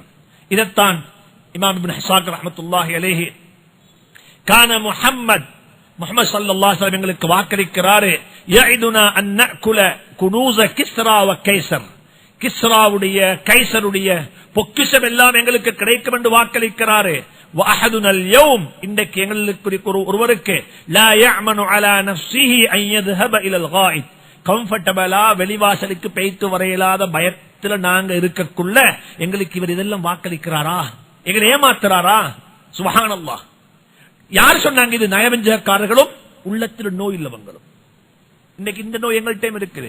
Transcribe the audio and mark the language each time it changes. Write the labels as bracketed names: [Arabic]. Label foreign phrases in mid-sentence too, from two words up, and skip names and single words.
[Tamil] இதைத்தான் இமாம் இப்னு ஹிஸாக் [Arabic] رحمة الله عليه كان [Tamil] முஹம்மது [Arabic] صلى الله عليه وسلم [Tamil] எங்களுக்கு வாக்களிக்கிறாரு, [Arabic] يعدنا أن نأكل كنوز كسرى وقيصر. [Tamil] கிஸ்ராவுடைய கைஸருடைய பொக்கிஷம் எல்லாம் எங்களுக்கு கிடைக்கும் என்று வாக்களிக்கிறாரு. [Arabic] وأحدنا اليوم [Tamil] இன்றைக்கு எங்களுக்கு ஒருவருக்கு [Arabic] لا يأمن على نفسه أن يذهب إلى الغائط. [Tamil] கம்ஃபர்டபிளா வெளிவாசலுக்கு போயிட்டு வரையில்லாத பயத்துல நாங்க இருக்கக்குள்ள எங்களுக்கு இவர் இதெல்லாம் வாக்களிக்கிறாரா, எங்களை ஏமாத்துறாரா? சுப்ஹானல்லாஹ். யார் சொன்னாங்க இது? நயவஞ்சகக்காரர்களும் உள்ளத்தில் நோய் இல்லவங்களும். இன்னைக்கு இந்த நோய் எங்கள்கிட்ட இருக்குது.